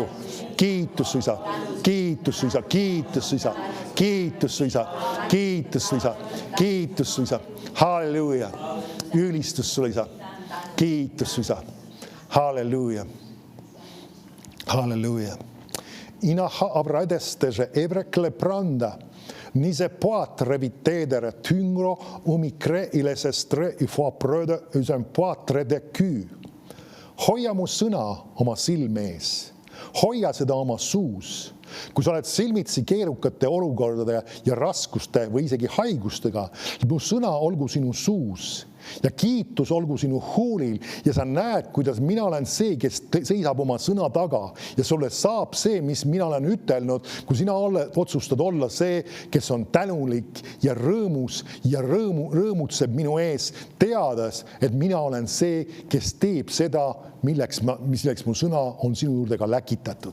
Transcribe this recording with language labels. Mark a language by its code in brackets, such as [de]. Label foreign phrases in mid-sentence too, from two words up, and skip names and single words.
[et] Kiitus su, Isa, kiitus su, Isa, kiitus su, Isa, kiitus su, Isa, kiitus su, Isa, kiitus su, Isa. Halleluuja, ülistus sulle, Isa, kiitus su, Isa. Halleluuja, halleluuja. Ina abradeste se evrekle pranda. Ni se poatre vitedere tyngro omikre ile sestre i få pröde usen poatre de ky. Hoia mu sõna oma silme ees. Hoia seda oma suus. Kui sa oled silmitsi keerukate olukordade ja raskuste või isegi haigustega, mu sõna olgu sinu suus ja kiitus olgu sinu huulil ja sa näed, kuidas mina olen see, kes seisab oma sõna taga ja sulle saab see, mis mina olen ütelnud, kui sina otsustad olla see, kes on tänulik ja rõõmus ja rõõmutseb minu ees, teades, et mina olen see, kes teeb seda, milleks mu sõna on sinu juurde ka läkitatud.